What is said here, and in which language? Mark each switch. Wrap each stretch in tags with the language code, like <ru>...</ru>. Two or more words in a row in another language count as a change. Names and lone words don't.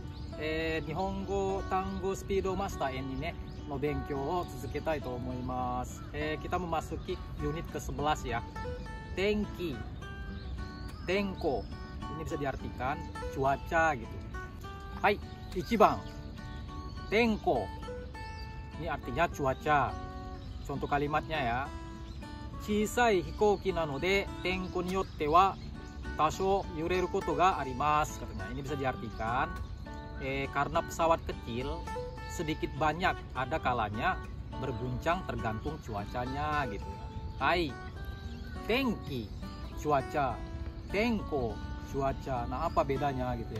<ja>日本語単語スピードマスター N ねの勉強を続けたいと思います。</ja> <id>Kita memasuki unit ke-11 ya.</id> <ja>天気、天候.</ja> <id>Ini bisa diartikan cuaca gitu.</id> <ja>Hai, 1 番 tenko.</ja> <id>Ini artinya cuaca. Contoh kalimatnya ya.</id> <ja>小さい飛行機なので天候によっては多少揺れることがあります katanya.</ja> <id>Ini bisa diartikan karena pesawat kecil sedikit banyak ada kalanya berguncang tergantung cuacanya gitu. Hai, tenki cuaca, tenko cuaca. Nah, apa bedanya gitu ya?</id>